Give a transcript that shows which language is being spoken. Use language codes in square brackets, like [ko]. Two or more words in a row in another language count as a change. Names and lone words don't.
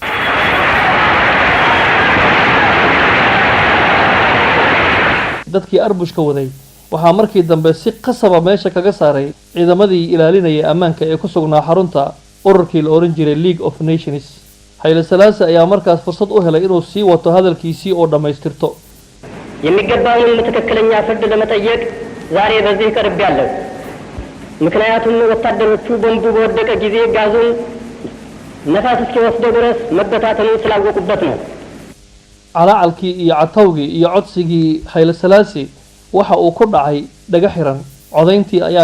[so] dadkii arbushka waday waxaa markii dambe si qasaba meesha kaga saaray ciidamadii ilaalinaya ammaanka ee ku sugnaa xarunta ururkii la oran jiray League of Nations. Haile Selassie ayaa markaas fursad u helay inuu sii wato hadalkiisii oo dhamaystirto. [am] የሚገባውን ትክክለኛ ፍርድ ለመጠየቅ ዛሬ በዚህ ቀርቤያለሁ። ምክንያቱም ወታደሮቹ ቦምቡ በወደቀ ጊዜ ጋዙን ነፋስ እስኪወስደው ድረስ መበታተኑን ስላወቁበት ነው። [so] calacalkii iyo catawgii iyo codsigii Haile Selassie waxa uu ku dhacay dhaga xiran codayntii ayaa